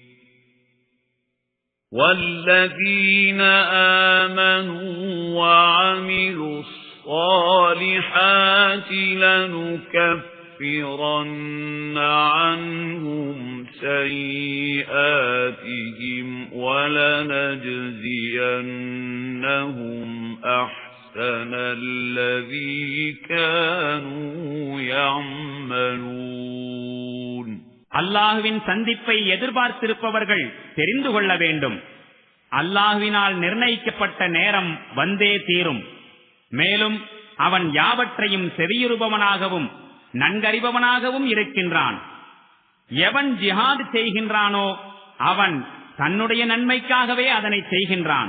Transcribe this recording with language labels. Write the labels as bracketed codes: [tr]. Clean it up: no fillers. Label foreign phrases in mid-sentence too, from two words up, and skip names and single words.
[ar] والذين آمنوا وعملوا الصالحات لنكفرن عنهم سيئاتهم ولنجزينهم أحسن الذي كانوا يعملون. [ta] அல்லாஹுவின் சந்திப்பை எதிர்பார்த்திருப்பவர்கள் தெரிந்து கொள்ள வேண்டும், அல்லாஹுவினால் நிர்ணயிக்கப்பட்ட நேரம் வந்தே தீரும். மேலும் அவன் யாவற்றையும் செவியுறுபவனாகவும் நன்கறிபவனாகவும் இருக்கின்றான். எவன் ஜிஹாத் செய்கின்றானோ அவன் தன்னுடைய நன்மைக்காகவே அதனை செய்கின்றான்.